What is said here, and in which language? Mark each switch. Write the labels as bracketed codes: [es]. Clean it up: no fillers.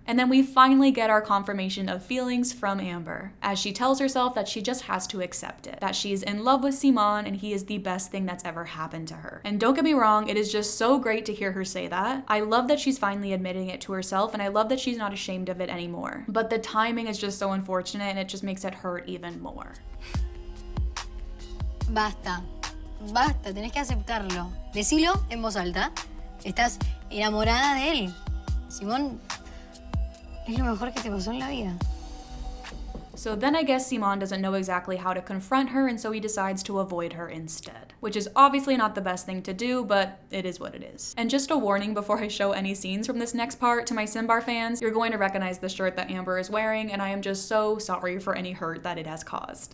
[en] And then we finally get our confirmation of feelings from Amber, as she tells herself that she just has to accept it, that she's in love with Simon and he is the best thing that's ever happened to her. And don't get me wrong, it is just so great to hear her say that. I love that she's finally admitting it to herself, and I love that she's not ashamed of it anymore. But the timing is just so unfortunate and it just makes it hurt even more. [es] Basta, tenés que aceptarlo. Decilo en voz alta. Estás enamorada de él. Simón es lo mejor que te pasó en la vida. [en] So then I guess Simón doesn't know exactly how to confront her, and so he decides to avoid her instead, which is obviously not the best thing to do, but it is what it is. And just a warning before I show any scenes from this next part to my Simbar fans, you're going to recognize the shirt that Ámbar is wearing, and I am just so sorry for any hurt that it has caused.